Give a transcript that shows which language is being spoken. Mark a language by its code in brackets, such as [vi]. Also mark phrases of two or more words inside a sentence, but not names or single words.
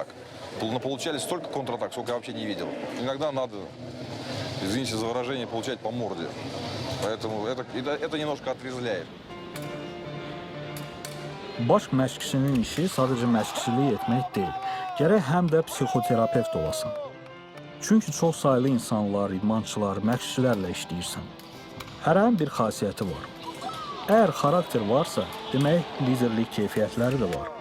[ru] Получали столько контратак, сколько я вообще не видел. Иногда надо, извините за выражение, получать по морде. Поэтому это немножко отрезвляет. [az] Baş məşqçinin işi sadəcə məşqçilik etmək deyil. Gərək həm də psixoterapevt olasan. Çünki çox saylı insanlar, idmançılar, məşqçilərlə işləyirsən. Hərənin bir xasiyyəti var. Əgər xarakter varsa, demək liderlik keyfiyyətləri də var.